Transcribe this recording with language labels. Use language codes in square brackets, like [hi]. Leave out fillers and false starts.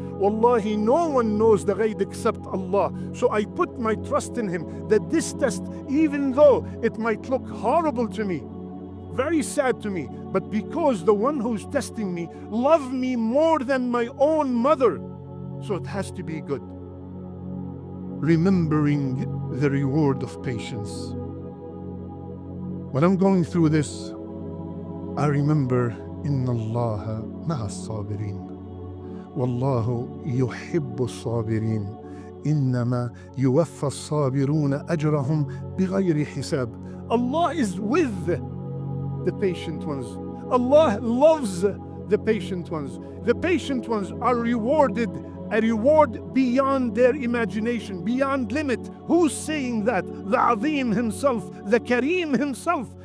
[en] Wallahi, no one knows the ghaib except Allah. So I put my trust in Him that this test, even though it might look horrible to me, very sad to me, but because the one who's testing me loves me more than my own mother, so it has to be good. Remembering the reward of patience. When I'm going through this, I remember, [ar] إِنَّ اللَّهَ مَعَ الصَّابِرِينَ وَاللَّهُ يُحِبُّ الصَّابِرِينَ إِنَّمَا يُوَفَّى الصَّابِرُونَ أَجْرَهُمْ بِغَيْرِ حِسَابٍ. [en] Allah is with the patient ones. Allah loves the patient ones. The patient ones are rewarded a reward beyond their imagination, beyond limit. Who's saying that? The Azim Himself, the Kareem Himself.